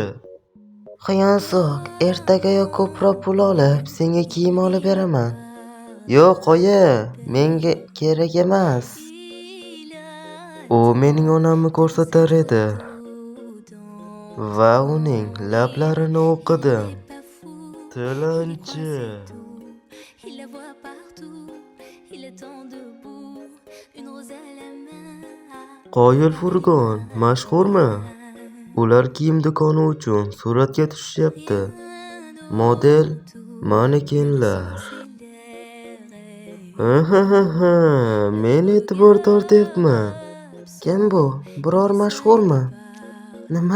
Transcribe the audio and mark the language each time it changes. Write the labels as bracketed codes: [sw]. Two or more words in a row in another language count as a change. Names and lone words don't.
[uz] Quyonsoq, ertagayoq ko'proq pul olib, senga kiyim olib beraman. Yo'q, oyi, menga kerak emas. U mening onamni ko'rsatar edi va uning lablarini o'qidim. Tilanchi. [fr] Il la voit partout, il attend debout, une rose à la main. [uz] Qoyil furgon, mashhurmi? Ular kiyim do'koni uchun suratga tushishyapti. Model manekenlar. Men e'tibor tortyapman. Kim bu? Biror mashhurmi? Nima?